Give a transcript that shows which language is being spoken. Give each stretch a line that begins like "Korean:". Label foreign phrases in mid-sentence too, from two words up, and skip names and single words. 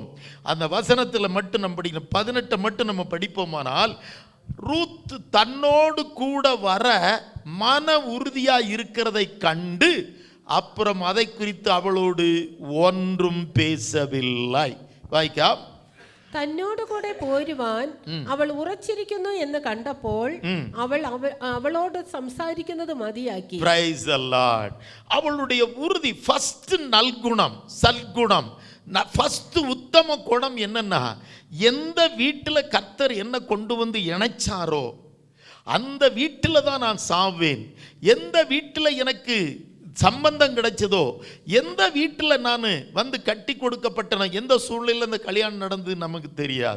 Tamil: அந்த வசனத்தில் மட்டும் நம்ம படிக்கணும், 18 மட்டும் நம்ம படிப்போமானால், ரூத் தன்னோடு கூட வர மன உறுதியாக இருக்கிறதை கண்டு அப்புறம் அதை குறித்து அவளோடு ஒன்றும் பேசவில்லை.
Malayalam: வாய்க்கா, തന്നോട് കൂടെ പോരുവാൻ അവൾ ഉറച്ചിരിക്കുന്നു എന്ന് കണ്ടപ്പോൾ അവളോട് സംസാരിക്കുന്നത് മതിയാക്കി.
English: Praise the Lord.
Tamil: அவளுடைய உறுதி ஃபர்ஸ்ட் நல்குணம், சல்குணம், ஃபர்ஸ்ட் உத்தம குணம் என்னன்னா, எந்த வீட்டில் கர்த்தர் என்ன கொண்டு வந்து இணைச்சாரோ அந்த வீட்டில் தான் நான் சாவேன். எந்த வீட்டில் எனக்கு சம்பந்தம் கிடைச்சதோ, எந்த வீட்டில் நான் வந்து கட்டி கொடுக்கப்பட்டன, எந்த சூழ்நிலையில் அந்த கல்யாணம் நடந்து நமக்கு தெரியாது.